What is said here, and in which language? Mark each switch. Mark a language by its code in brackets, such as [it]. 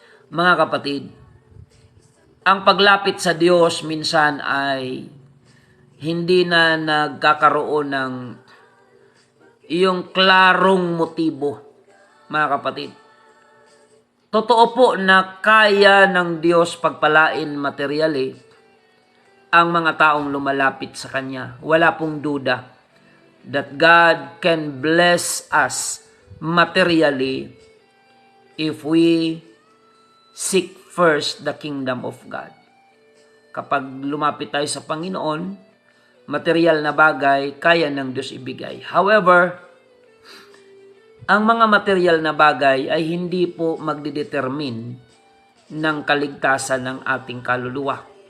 [tl] Mga kapatid, ang paglapit sa Diyos minsan ay hindi na nagkakaroon ng iyong klarong motibo, mga kapatid. Totoo po na kaya ng Diyos pagpalain materially ang mga taong lumalapit sa Kanya. Wala pong duda [en] that God can bless us materially if we seek first the kingdom of God. [tl] Kapag lumapit tayo sa Panginoon, material na bagay kaya ng Diyos ibigay. However, ang mga material na bagay ay hindi po magdidetermine ng kaligtasan ng ating kaluluwa.